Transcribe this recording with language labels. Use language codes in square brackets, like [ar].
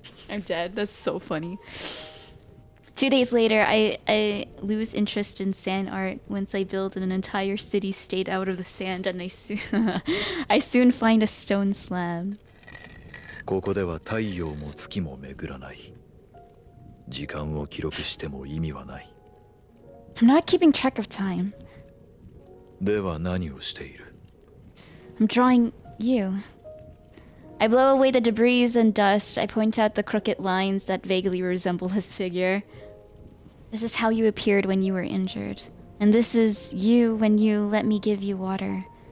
[en] I'm dead. That's so funny. 2 days later, I lose interest in sand art once I build an entire city-state out of the sand, and I soon find a stone slab. [ja] ここでは太陽も月も巡らない。時間を記録しても意味はない。 [en] I'm not keeping track of time. [ja] では何をしている？ [en] I'm drawing you. I blow away the debris and dust. I point out the crooked lines that vaguely resemble his figure. This is how you appeared when you were injured. And this is you when you let me give you water.